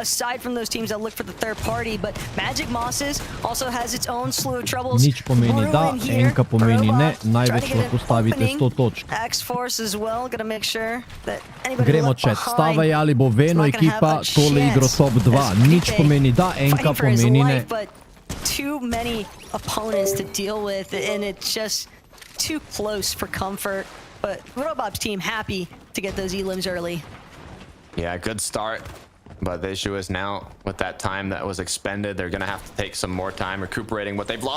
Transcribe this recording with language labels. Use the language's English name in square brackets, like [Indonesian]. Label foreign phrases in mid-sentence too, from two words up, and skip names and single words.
[Slovenian] Nič pomeni da, enka pomeni ne, največ lahko stavite 100 točk. Gremo chat, stava je ali bo Veno ekipa tole igro top 2. Nič pomeni da, enka pomeni ne. [English] Too many opponents to deal with, and it's just too close for comfort. But Robob's team happy to get those elims early. Yeah, good start. But the issue is now, with that time that was expended, they're going to have to take some more time recuperating what they've lost.